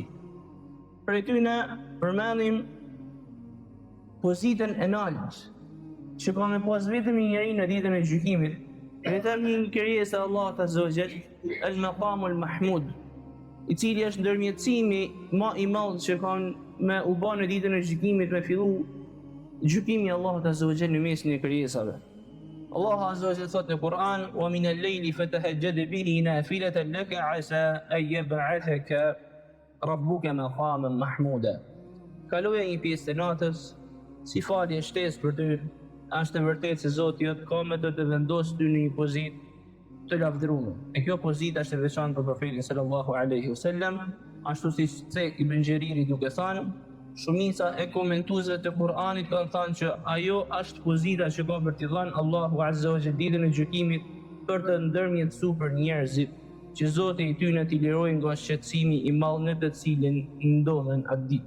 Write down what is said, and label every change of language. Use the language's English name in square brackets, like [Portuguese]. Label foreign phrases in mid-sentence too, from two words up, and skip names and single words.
[Albanian] Për tyre përmendim pozitën e lartë që ka me pas vetëm një njeri në ditën e gjykimit, vetëm një krijesë e Allahut [Arabic] عز وجل, المقام المحمود, [Albanian] i cili është ndërmjetësimi më i madh që kanë me u bë në ditën e gjykimit, me fillu gjykimi i Allahut [Arabic] عز وجل [Albanian] në mesin e krijesave. Allahu [Arabic] عز وجل [Albanian] thotë në Kur'an: [Arabic] "ومن الليل فتهجد به نافلة لك عسى أن يبعثك ربك مقاما محمودا." [Albanian] Kaloja një pjesë të natës si falje shtesë për ty, është e vërtetë se Zoti jot ka me të vendosë ty në një pozitë të lavdëruar. E kjo pozitë është e veçantë për profetin [Arabic] صلى الله عليه وسلم, [Albanian] ashtu si Sa'id ibn Jariri duke thënë, shumica e komentuesve të Kur'anit kanë thënë që ajo është pozita që ka për t'i dhënë Allahu [Arabic] عز وجل [Albanian] ditën e gjykimit për të ndërmjetësuar për njerëzit, që Zoti i tyre t'i lirojë nga shqetësimi i madh në të cilin ndodhen atë ditë.